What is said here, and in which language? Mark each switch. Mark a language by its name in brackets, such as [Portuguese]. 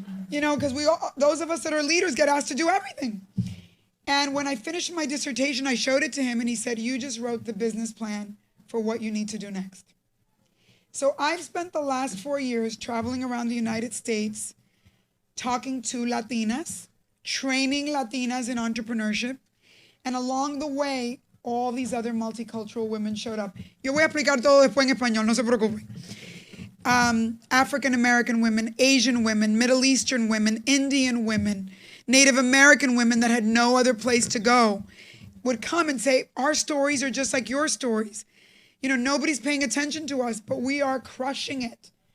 [English] Because those of us that are leaders get asked to do everything. And when I finished my dissertation, I showed it to him and he said, you just wrote the business plan for what you need to do next. So I've spent the last 4 years traveling around the United States, talking to Latinas, training Latinas in entrepreneurship, and along the way, all these other multicultural women showed up. [Spanish] Yo voy a explicar todo después en español, no se preocupen. [English] African American women, Asian women, Middle Eastern women, Indian women, Native American women that had no other place to go would come and say, our stories are just like your stories. Nobody's paying attention to us, but we are crushing it.